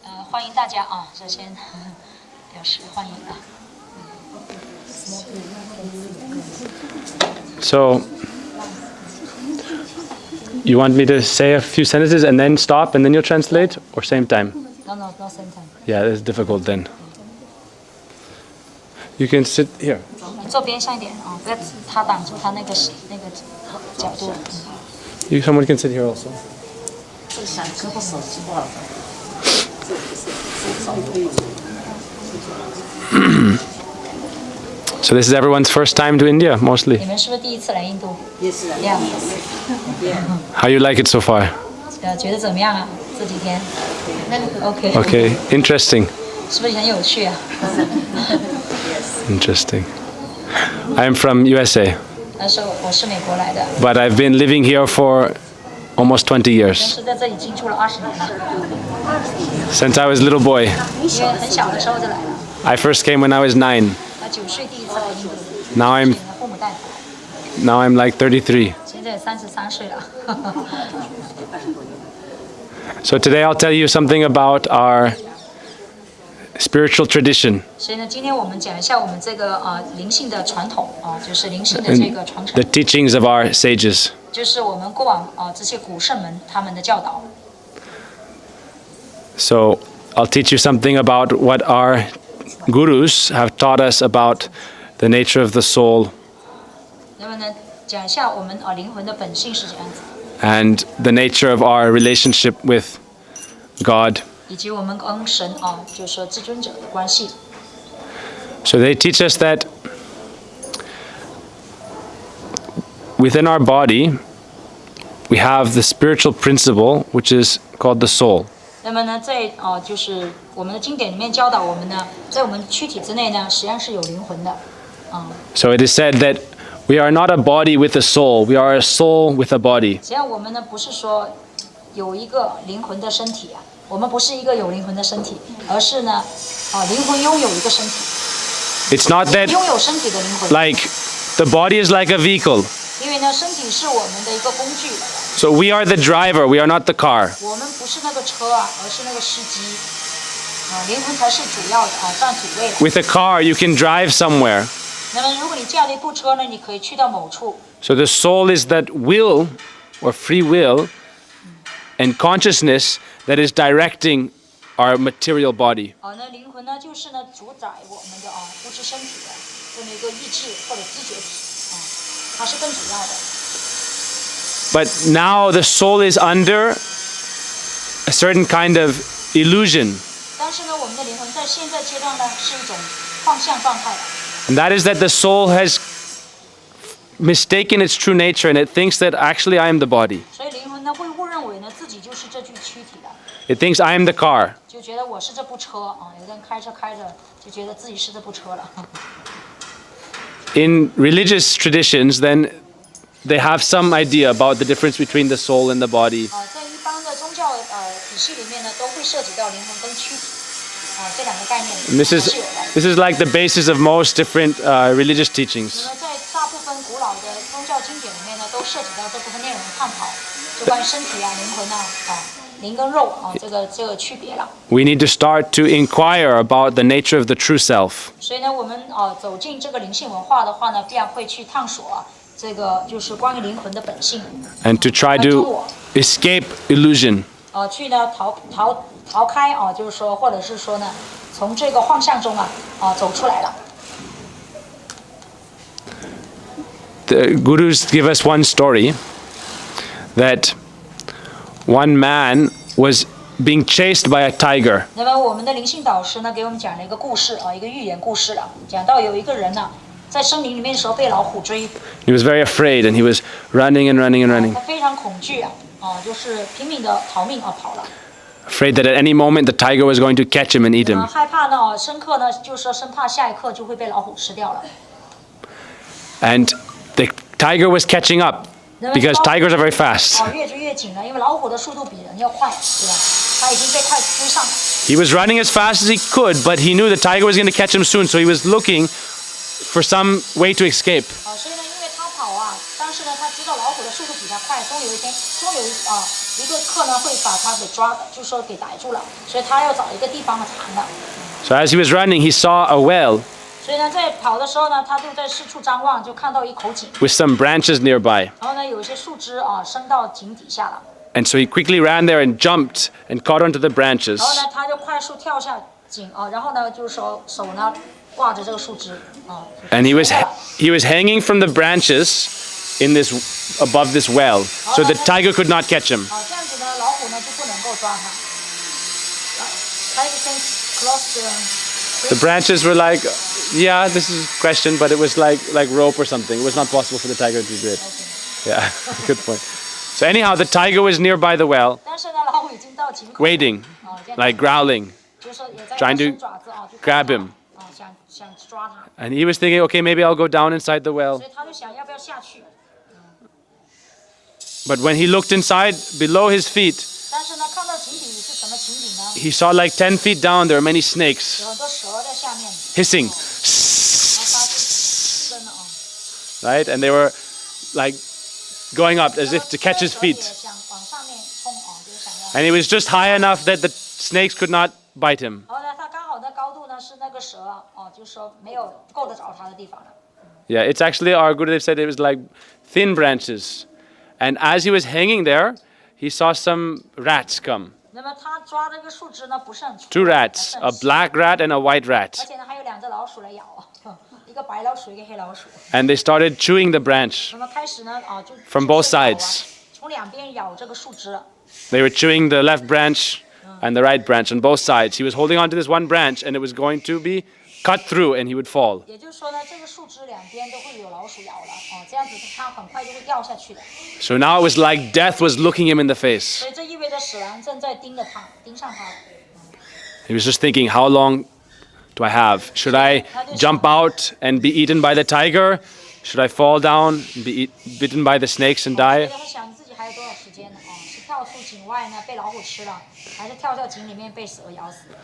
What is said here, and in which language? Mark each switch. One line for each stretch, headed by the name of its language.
Chinese: 欢迎大家啊，首先表示欢迎啊。
English: So, you want me to say a few sentences and then stop and then you'll translate, or same time? No, same time. Yeah, that's difficult then. You can sit here.
Chinese: 坐边上一点啊，不要他挡住他那个角度。
English: Someone can sit here also. So this is everyone's first time to India, mostly.
Chinese: 你们是不是第一次来印度？
English: Yes. How you like it so far?
Chinese: 觉得怎么样啊？这几天 ？OK。
English: Okay, interesting.
Chinese: 是不是很有趣啊？
English: Interesting. I'm from USA,
Chinese: 我是美国来的，
English: but I've been living here for almost 20
Chinese: 但
English: years,
Chinese: 是在这里居住了20年了，
English: since I was a little boy.
Chinese: 因为很小的时候就来了。
English: I first came when I was 9.
Chinese: 9岁第一次来印度，
English: Now I'm
Chinese: 父母带来，
English: now I'm like 33.
Chinese: 现在33岁了。
English: So today I'll tell you something about our spiritual tradition
Chinese: 所以呢，今天我们讲一下我们这个灵性的传统就是灵性的这个传
English: the
Chinese: 承，
English: teachings of our sages.
Chinese: 就是我们过往这些古圣们他们的教导。
English: So I'll teach you something about what our gurus have taught us about the nature of the soul
Chinese: 那么呢，讲一下我们灵魂的本性是这样子，
English: and the nature of our relationship with God.
Chinese: 以及我们跟神就是说至尊者的关系。
English: So they teach us that within our body we have the spiritual principle which is called the soul.
Chinese: 那么呢，在就是我们的经典里面教导我们呢，在我们躯体之内呢，实际上是有灵魂的。
English: So it is said that we are not a body with a soul, we are a soul with a body.
Chinese: 实际上我们呢不是说有一个灵魂的身体啊，我们不是一个有灵魂的身体，而是呢灵魂拥有一个身体，
English: It's not that
Chinese: 拥有身体的灵魂。
English: like the body is like a vehicle.
Chinese: 因为呢，身体是我们的一个工具，
English: So we are the driver, we are not the car.
Chinese: 我们不是那个车啊，而是那个司机。灵魂才是主要的占主位的。
English: With a car you can drive somewhere.
Chinese: 那么如果你驾了一部车呢，你可以去到某处。
English: So the soul is that will or free will and consciousness that is directing our material body.
Chinese: 那灵魂呢，就是呢主宰我们的物质身体的这么一个意志或者知觉体它是更主要的。
English: But now the soul is under a certain kind of illusion.
Chinese: 但是呢，我们的灵魂在现在阶段呢是一种幻象状态的。
English: And that is that the soul has mistaken its true nature and it thinks that actually I am the body.
Chinese: 所以灵魂呢会误认为呢自己就是这具躯体的，
English: It thinks I am the car.
Chinese: 就觉得我是这部车有的人开车开着就觉得自己是这部车了。
English: In religious traditions, then they have some idea about the difference between the soul and the body.
Chinese: 在一般的宗教体系里面呢，都会涉及到灵魂跟躯体这两个概念
English: And this
Chinese: 是有的。
English: is like the basis of most different religious teachings.
Chinese: 那么在大部分古老的宗教经典里面呢，都涉及到这部分内容的探讨，就关于身体灵魂灵跟肉这个区别了。
English: We need to start to inquire about the nature of the true self.
Chinese: 所以呢，我们走进这个灵性文化的话呢，必然会去探索这个就是关于灵魂的本性，
English: And to try to escape illusion.
Chinese: 去呢逃开就是说，或者是说呢，从这个幻象中走出来了。
English: The gurus give us one story that one man was being chased by a tiger.
Chinese: 那么我们的灵性导师呢，给我们讲了一个故事一个寓言故事了，讲到有一个人呢，在森林里面的时候被老虎追，
English: He was very afraid and he was running and running and running,
Chinese: 他非常恐惧就是拼命的逃命跑了。
English: afraid that at any moment the tiger was going to catch him and eat him.
Chinese: 害怕呢，深刻呢，就是说生怕下一刻就会被老虎吃掉了。
English: And the tiger was catching up because tigers are very fast.
Chinese: 越追越紧了，因为老虎的速度比人要快，对吧？他已经被快追上了。
English: He was running as fast as he could, but he knew the tiger was going to catch him soon, so he was looking for some way to escape.
Chinese: 所以呢，因为他跑但是呢，他知道老虎的速度比他快，终有一个课呢会把他给抓的，就是说给逮住了，所以他要找一个地方藏的。
English: So as he was running, he saw a well
Chinese: 所以呢，在跑的时候呢，他就在四处张望，就看到一口井，
English: with some branches nearby.
Chinese: 然后呢，有一些树枝伸到井底下了。
English: And so he quickly ran there and jumped and caught onto the branches.
Chinese: 然后呢，他就快速跳下井然后呢，就是手呢挂着这个树枝
English: And he was hanging from the branches in this above this well, so the tiger could not catch him.
Chinese: 这样子呢，老虎呢就不能够抓他。
English: Tiger can cross The branches were like, yeah, this is a question, but it was like rope or something. It was not possible for the tiger to do it. Yeah, good point. So anyhow, the tiger was nearby the well,
Chinese: 但是呢，老虎已经到井口，
English: waiting, like growling,
Chinese: 就是说也在
English: trying to
Chinese: 伸爪子就
English: grab him.
Chinese: 想抓他，
English: And he was thinking, okay, maybe I'll go down inside the well.
Chinese: 所以他就想要不要下去。
English: But when he looked inside, below his feet,
Chinese: 但是呢，看到井底是什么情景呢？
English: he saw like 10 feet down, there were many snakes
Chinese: 有很多蛇在下面，
English: hissing,
Chinese: 然后它就伸了
English: right? And they were like going up as if to catch his
Chinese: 蛇也
English: feet.
Chinese: 想往上面冲就是想要。
English: And he was just high enough that the snakes could not bite him.
Chinese: 然后呢，它刚好的高度呢是那个蛇就是说没有够得着它的地方了。
English: Yeah, it's actually, our Gurudev said it was like thin branches. And as he was hanging there, he saw some rats come.
Chinese: 那么他抓这个树枝呢，不是很粗
English: Two rats, a black rat and a white
Chinese: 而
English: rat.
Chinese: 且呢还有两只老鼠来咬，一个白老鼠，一个黑老鼠。
English: And they started chewing the branch.
Chinese: 那么开始呢就
English: From both sides.
Chinese: 从两边咬这个树枝。
English: They were chewing the left branch and the right branch on both sides. He was holding on to this one branch and it was going to be cut through and he would fall.
Chinese: 也就是说呢，这个树枝两边都会有老鼠咬了这样子它很快就会掉下去的。
English: So now it was like death was looking him in the face.
Chinese: 所以这意味着死亡正在盯上他。
English: He was just thinking, how long do I have? Should I jump out and be eaten by the tiger? Should I fall down and be bitten by the snakes and
Chinese: 所以
English: die?
Chinese: 他想自己还有多少时间呢？是跳出井外呢被老虎吃了，还是跳到井里面被蛇咬死？